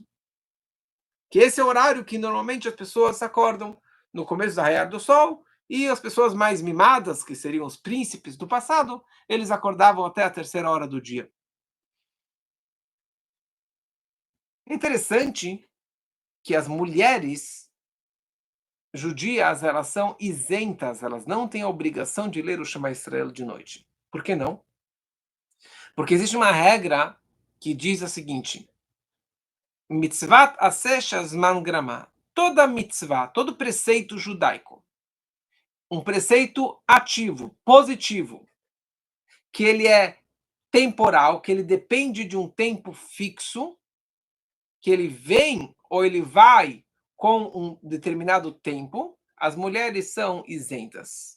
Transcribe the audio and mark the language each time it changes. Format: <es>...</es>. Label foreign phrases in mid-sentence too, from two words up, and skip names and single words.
<pt>Que esse é o horário que normalmente as pessoas acordam no começo do raiar do sol, e as pessoas mais mimadas, que seriam os príncipes do passado, eles acordavam até a 3ª hora do dia. Interessante que as mulheres judias, elas são isentas, elas não têm a obrigação de ler o Shema Israel de noite. Por que não? Porque existe uma regra que diz a seguinte:</pt> <he>מצוות עשה זמן גרמא.</he> <pt>Toda mitzvah, todo preceito judaico, um preceito ativo, positivo, que ele é temporal, que ele depende de um tempo fixo, que ele vem ou ele vai com um determinado tempo, as mulheres são isentas.</pt>